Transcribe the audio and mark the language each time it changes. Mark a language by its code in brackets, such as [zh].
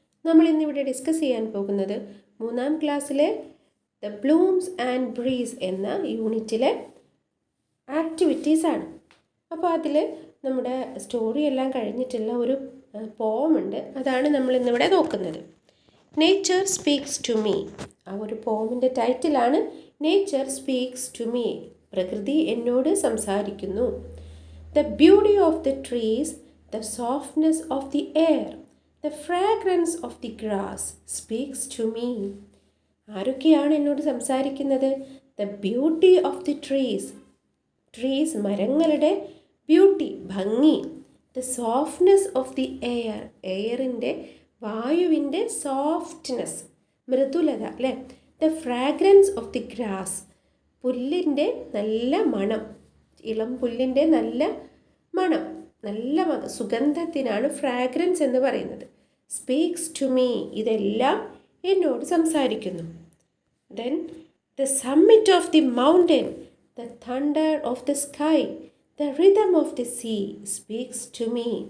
[ml] നമ്മൾ ഇന്നിവിടെ ഡിസ്കസ് ചെയ്യാൻ പോകുന്നത് 3ാം ക്ലാസ്സിലെ ദ ബ്ലൂംസ് ആൻഡ് ബ്രീസ് എന്ന യൂണിറ്റിലെ ആക്ടിവിറ്റീസാണ്. അപ്പോൾ അതിൽ നമ്മുടെ സ്റ്റോറി എല്ലാം കഴിഞ്ഞിട്ടുള്ള ഒരു പോമുണ്ട്, അതാണ് നമ്മൾ ഇന്നിവിടെ നോക്കുന്നത്. [en] Nature speaks to me. [ml] ആ ഒരു പോമിൻ്റെ ടൈറ്റിലാണ് [en] Nature speaks to me. [ml] പ്രകൃതി എന്നോട് സംസാരിക്കുന്നു. [en] The beauty of the trees, the softness of the air, the fragrance of the grass speaks to me. [ml] ആരൊക്കെയാണ് എന്നോട് സംസാരിക്കുന്നത്? [en] The beauty of the trees. Trees [ml] മരങ്ങളുടെ [en] beauty, [ml] ഭംഗി. [en] The softness of the air. [ml] എയറിൻ്റെ, വായുവിൻ്റെ softness, മൃദുലത അല്ലേ. [en] The fragrance of the grass. [ml] പുല്ലിൻ്റെ നല്ല മണം, ഇളം പുല്ലിൻ്റെ നല്ല മണം, നല്ല സുഗന്ധത്തിനാണ് ഫ്രാഗ്രൻസ് എന്ന് പറയുന്നത്. [en] speaks to me, [ml] ഇതെല്ലാം എന്നോട് സംസാരിക്കുന്നു. [en] Then the summit of the mountain, the thunder of the sky, the rhythm of the sea speaks to me.